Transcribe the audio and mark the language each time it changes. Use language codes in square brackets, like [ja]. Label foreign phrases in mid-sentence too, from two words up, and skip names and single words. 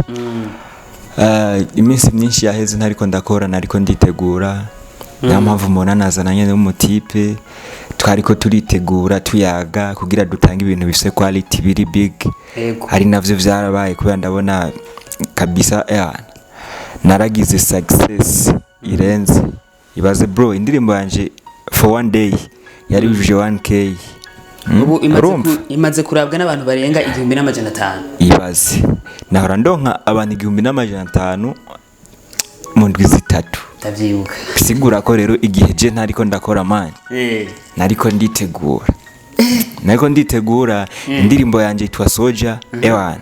[rn] iminsi myinshi yaheze ntariko ndakora nariko nditegura niyo mpamvu mubona nazana nyene n'umutipe twariko turitegura tuyaga kugira dutange ibintu bifise quality biri big hari navyo vyarabaye kubera ndabona kabisa naragize success irenze ibaze bro indirimbo yanje [en] for one day [rn] yari yujuje 1k ubu imaze kurabwa n'abantu barenga 1500 ibaze nahora ndonka abantu 1500 mu ndwi zitatu ndavyibuka bisigura ko rero igihe je ntariko ndakora manje nariko nditegura indirimbo yanje itwa SOJA ewana